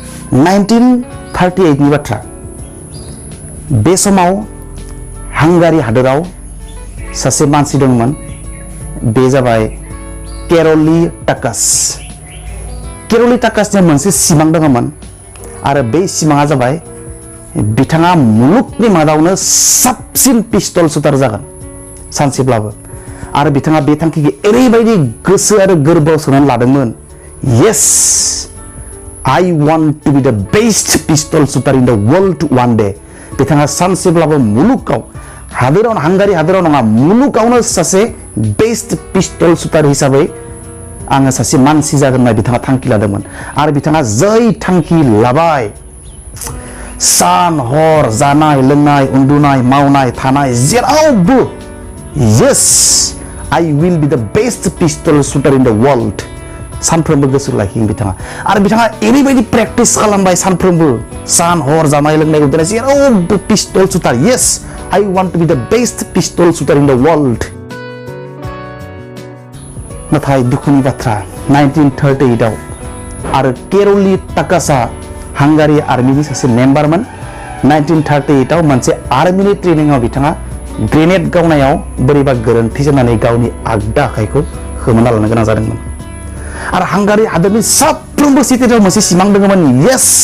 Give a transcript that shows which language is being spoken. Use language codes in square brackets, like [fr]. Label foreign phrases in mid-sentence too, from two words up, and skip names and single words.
[brx] 1938 नि बाथ्रा बे समाव हांगारि हादोराव सासे मानसि दंमोन बे जाबाय केर'ली टाकास ने मोनसे सिमां दङमोन आरो बे सिमाङा जाबाय बिथाङा मुलुगनि मादावनो साबसिन [en] pistol shooter [brx] जागोन सानसेब्लाबो आरो बिथाङा बे थांखिखौ ओरैबायदि गोसो आरो गोरबोआव सोनानै लादोंमोन [en] yes I want to be the best pistol shooter in the world one day [brx] बिथाङा सानसेब्लाबो मुलुगाव हादोराव हांगारि हादोराव नङा मुलुगावनो सासे [en] best pistol shooter [brx] हिसाबै आङो सासे मानसि जागोन होनना बिथाङा थांखि लादोंमोन आरो बिथाङा जै थांखि लाबाय सान हर जानाय लोंनाय उन्दुनाय मावनाय थानाय जेरावबो [en] yes I will be the best pistol shooter in the world [brx] सानफ्रोमबो गोसो लाखियो बिथाङा आरो बिथाङा ओरैबायदि प्रेक्टिस खालामबाय सानफ्रोमबो सान हर जानाय लोंनाय उन्दुनाय जेरावबो [en] pistol shooter yes I want to be the best pistol shooter in the world [brx] नाथाय दुखुनि बाथ्रा 1938 आव आरो केर'ली टाकासआ हांगारि आर्मिनि सासे मेम्बारमोन 1938 आव मोनसे आर्मिनि ट्रेनिंआव बिथाङा ग्रेनेड गावनायाव बोरैबा गोरोन्थि जानानै गावनि आगदा आखाइखौ खोमाना लानो गोनां जादोंमोन आरो हांगारि हादोरनि साफ्रोमबो सिटिजनाव मोनसे सिमां दङमोन yes